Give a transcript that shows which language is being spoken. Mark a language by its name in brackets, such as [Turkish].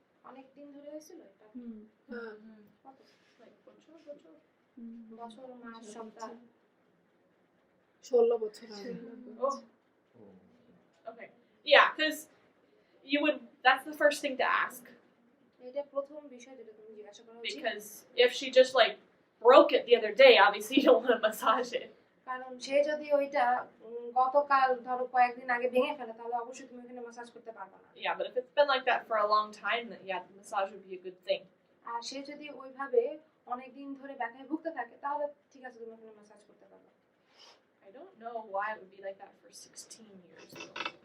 [Bangla] অনেক দিন ধরে হয়েছিল এটা। হ্যাঁ। কত? Like বছর? বছর, মাস, সপ্তাহ। 16 বছর আগে। [English] Oh. Okay. Yeah, because that's the first thing to ask. [Bangla] এটা প্রথম বিষয় যেটা তুমি জিজ্ঞাসা করা উচিত। [English] Because if she just like broke it the other day, obviously you don't want to massage it. [Bangla] কারণ সে যদি ওইটা গতকাল ধরো কয়েকদিন আগে ভেঙে ফেলে তাহলে অবশ্যই তুমি ওখানে মাসাজ করতে পারবে না। [English] Yeah, but if it's been like that for a long time, then yeah, the massage would be a good thing. [Bangla] আর সে যদি ওইভাবে অনেক দিন ধরে ব্যথায় ভুগতে থাকে তাহলে ঠিক আছে তুমি ওখানে মাসাজ করতে পারবে। [English] I don't know why it would be like that for 16 years though.